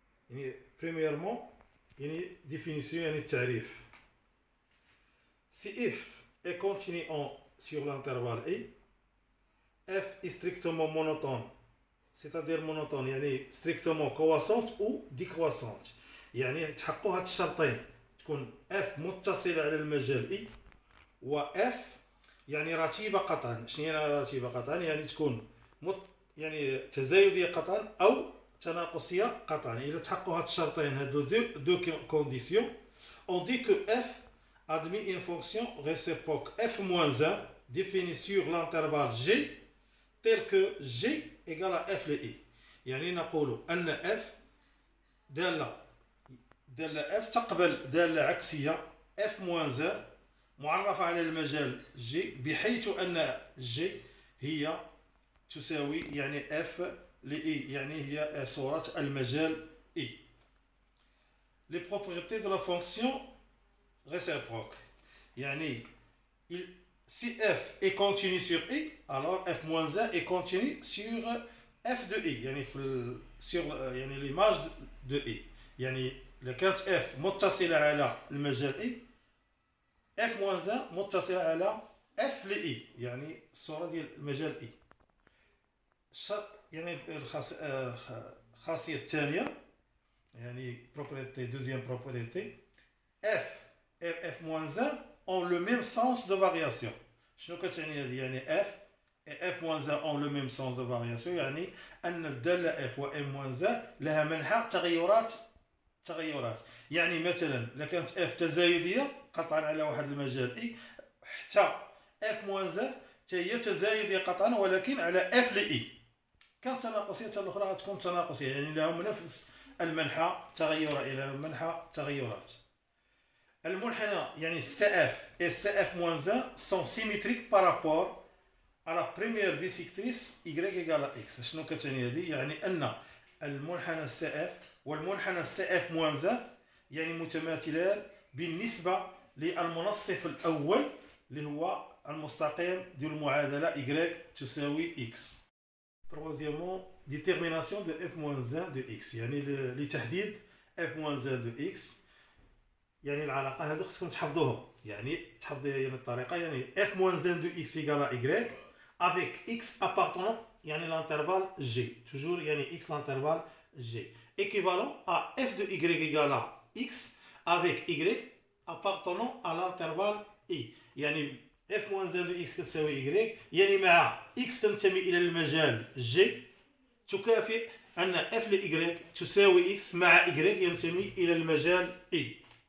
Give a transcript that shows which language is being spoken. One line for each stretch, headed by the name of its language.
Arabic: يعني premièrement يعني définition يعني التعريف.
French: Si f est continu sur l'intervalle i, f est strictement monotone, c'est-à-dire monotone يعني strictement croissante ou décroissante.
Arabic: يعني تحققوا هاد الشرطين تكون f متصلة على المجال i و f يعني رتيبة قطعا. شنو يعني رتيبة قطعا؟ يعني تكون يعني تزايدية قطعا أو تناقصية قطعا. إذا تحققوا هاد الشرطين هادو دو كونديسيون
French: on dit que f admet une fonction réciproque f-1 définie sur l'intervalle g tel que g égale à f le i.
Arabic: يعني نقول أن f دالة f تقبل دالة عكسية f-1 معرفة على المجال g بحيث أن g هي تساوي يعني f ل i يعني هي صورة المجال i.
French: Les propriétés de la fonction réciproque. Yani, si f est continu sur i, alors f-1 est continu sur f de i. Yani, sur l'image de i.
Arabic: Yani, كانت f متصلة على المجال i, f-1 متصلة على f ل i. يعني الصورة ديال المجال i. يعني الخاصية الثانية يعني
French: propriété, deuxième propriété, f et f-1 ont le même sens de variation.
Arabic: شنو كتعني هذه؟ يعني
French: f et f-1 ont le même sens de variation.
Arabic: يعني أن الدالة f و m-1 لها منحى تغيرات. يعني مثلا إذا كانت f تزايدية قطعا على واحد المجال i، حتى f-1 هي تزايدية قطعا ولكن على f ل i. كانت تناقصية الأخرى غتكون تناقصية، يعني لهم نفس المنحى تغير إلى منحى تغيرات. المنحنى يعني
French: CF et CF-1 sont symétriques par rapport à la première bisectrice y égale à x.
Arabic: شنو كتعني هذه؟ يعني أن المنحنى CF والمنحنى CF-1 يعني متماثلان بالنسبة للمنصف الأول اللي هو المستقيم ديال المعادلة y تساوي x.
French: Troisièmement, détermination de f-1 de x.
Arabic: يعني لتحديد f-1 de x. يعني العلاقة هذو خصكم تحفظوها. يعني تحفظوها يعني الطريقة يعني
French: f-1 de x égale à y avec x appartenant يعني l'intervalle g. Toujours يعني x l'intervalle g. Équivalent à f de y égale à x avec y appartenant à l'intervalle i.
Arabic: يعني f-1 de x كتساوي y يعني مع x تنتمي إلى المجال g تكافئ أن f ل y تساوي x مع y ينتمي إلى المجال i.